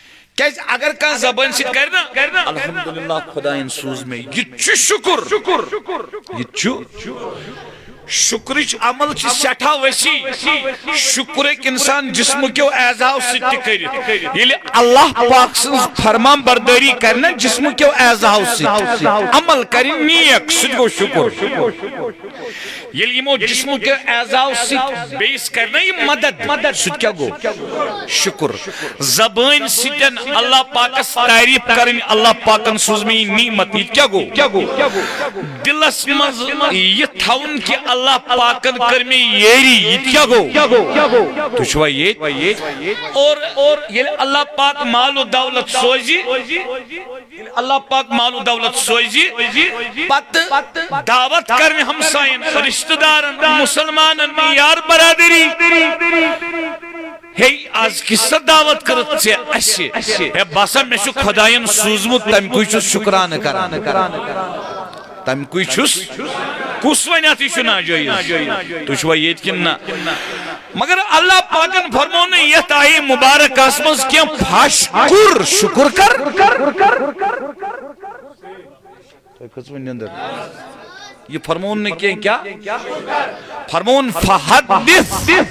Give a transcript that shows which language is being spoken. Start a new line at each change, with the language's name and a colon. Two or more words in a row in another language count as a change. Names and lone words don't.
Kashmiri: کیازِ اگر کانٛہہ زبان سۭتۍ کرِ نا الحمدللہ خدایَن سوٗز مےٚ یہِ تہِ چھُ شُکُر یہِ تہِ چھُ شکرچ عمل چھ سٹھا وسیع شکر ایک انسان جسم کیو اعضاء سۭتۍ تہِ کٔرِتھ ییٚلہِ اللہ پاک سٕنٛز فرمان بردٲری کرِ نا جسم کیو اعضاء سۭتۍ عمل کرِ نیک سُہ تہِ گوٚو شکر ییٚلہِ یِمو جسم کیو اعضاء سۭتۍ بیٚیِس کرِ نا یہِ مدد سُہ تہِ کیٛاہ گوٚو شکر زبٲنۍ سۭتۍ اللہ پاکس تعریف کرٕنۍ اللہ پاکن سوٗز مےٚ یہِ نعمت یہِ کیٛاہ گوٚو دلس منٛز یہِ تھاوُن کہِ اللہ پاکن کر میں یری یہ کیا گو تو چھوا یہ اور یہ اللہ پاک مال و دولت سوزی اللہ پاک مال و دولت سوزی پت دعوت کرنے ہمسائن رشتہ دارن مسلمانن یار برادری ہے آج کس دعوت کرت سے اسی ہے باسا میں چھو خدایان سوزمت تم کوئی چھو شکران کران تم کوئی چھوس کس ونیاتی چھو ناجائز تو چھوا یہ کن نا مگر اللہ پاکن فرمونے یہ تاہی مبارک اسمز کیا پھاش کر شکر کر یہ فرمون نے کیا فرمون فحدث